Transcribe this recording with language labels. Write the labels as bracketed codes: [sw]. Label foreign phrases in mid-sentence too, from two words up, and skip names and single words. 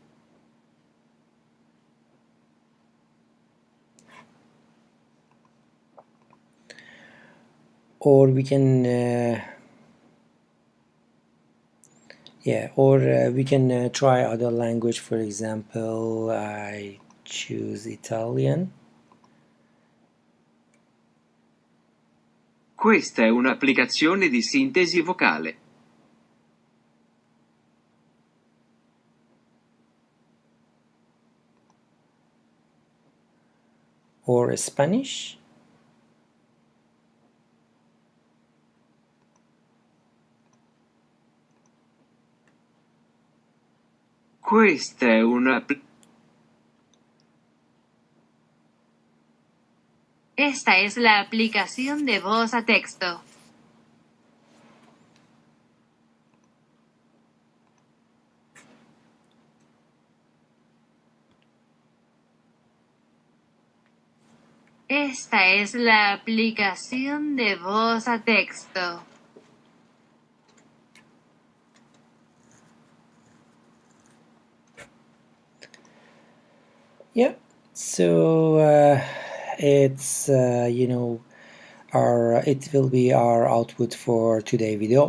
[en] Or we can we can try other language. For example, I choose Italian. [it] Questa è un'applicazione di sintesi vocale. [en] Or Spanish. [it] Questa è una... [es] Esta es la aplicación de voz a texto. Esta es la aplicación de voz a texto. [en] Yeah, so it's it will be our output for today's video.